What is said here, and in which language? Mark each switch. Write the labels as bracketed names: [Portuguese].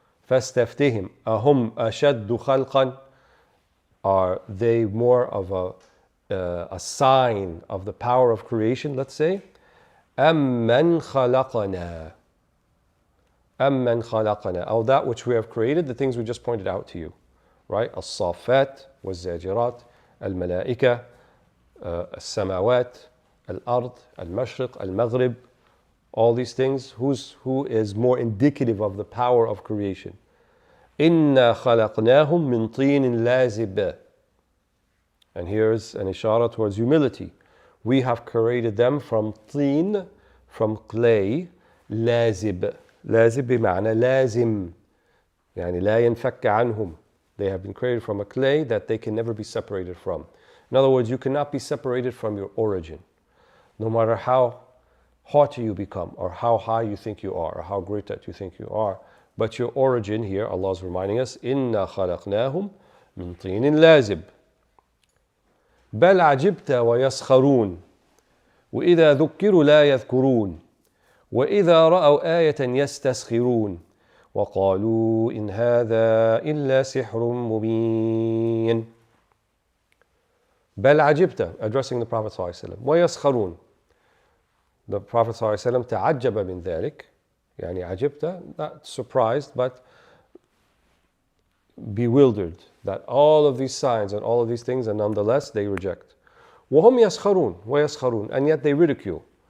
[Arabic] فَاسْتَفْتِهِمْ أَهُمْ أَشَدُّ خَلْقًا. [English] Are they more of a sign of the power of creation, let's say? [Arabic] أَمْ مَنْ خَلَقَنَا. أَمْ مَنْ خَلَقَنَا. [English] Or that which we have created, the things we just pointed out to you. Right? [Arabic] الصافات والزاجرات الملائكة السماوات الأرض المشرق المغرب. [English] All these things, who is more indicative of the power of creation? [Arabic] إِنَّا خَلَقْنَاهُمْ مِنْ طِينٍ لَازِبٍ. [English] And here's an ishara towards humility. We have created them from طين, from clay, لازب. [Arabic] لازب بمعنى لازم, يعني لا ينفك عنهم. [English] They have been created from a clay that they can never be separated from. In other words, you cannot be separated from your origin. No matter how haughty you become, or how high you think you are, or how great that you think you are. But your origin here, Allah is reminding us, [Arabic] إِنَّا خَلَقْنَاهُمْ مِنْ طِينٍ لَازِبٍ. بَلْ عَجِبْتَ وَيَسْخَرُونَ وَإِذَا ذُكِّرُوا لَا يَذْكُرُونَ وَإِذَا رَأَوْا آيَةً يَسْتَسْخِرُونَ وَقَالُوا إِنْ هَذَا إِلَّا سِحْرٌ مُبِينٌ. بَلْ عَجِبْتَ, [English] addressing the Prophet ﷺ, [Arabic] وَيَسْخَرُونَ. [English] The Prophet ﷺ [Arabic] تعجب من ذلك, يعني عجبت, [English] not surprised, but bewildered that all of these signs and all of these things, and nonetheless they reject. [Arabic] وهم يسخرون ويسخرون, [English] and yet they ridicule.